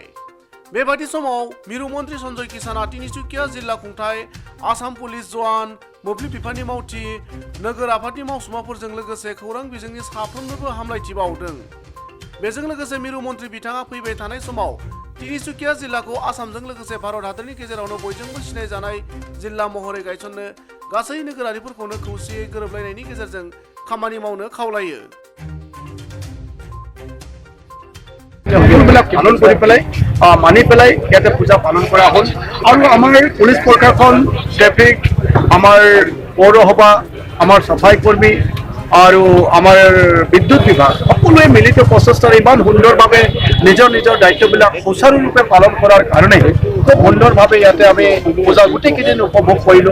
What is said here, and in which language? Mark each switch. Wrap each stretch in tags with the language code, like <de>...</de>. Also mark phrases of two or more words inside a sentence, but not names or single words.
<brx>बेबादि समाव मिरु मन्त्रि सन्जय किसाना तिनिसुकिया जिल्ला खुंथाय, आसाम पुलिस जवान, मोब्लिब बिफाननि मावथि, नोगोर आफादनि मावसुमाफोरजों लोगोसे खौरां बिजोंनि साफ्रोमनोबो हामलायथि बावदों। बेजों लोगोसे मिरु मन्त्रि बिथाङा फैबाय थानाय समाव तिनिसुकिया जिल्लाखौ आसामजों लोगोसे भारत हादरनि गेजेरावनो बयजोंबो सिनायजानाय जिल्ला महरै गायसननो गासै नोगोरारिफोरखौनो खौसेयै गोरोबलायनायनि गेजेरजों खामानि मावनो खावलायो।</brx> <as>পালন কৰি পেলাই মানি পেলাই ইয়াতে পূজা পালন কৰা হ'ল আৰু আমাৰ পুলিচ প্ৰশাসন, ট্ৰেফিক, আমাৰ পৌৰসভা, আমাৰ চাফাই কৰ্মী আৰু আমাৰ বিদ্যুৎ বিভাগ সকলোৱে মিলিত প্ৰচেষ্টাৰে ইমান সুন্দৰভাৱে নিজৰ নিজৰ দায়িত্ববিলাক সুচাৰুৰূপে পালন কৰাৰ কাৰণে খুব সুন্দৰভাৱে ইয়াতে আমি পূজা গোটেইকেইদিন উপভোগ কৰিলোঁ।</as>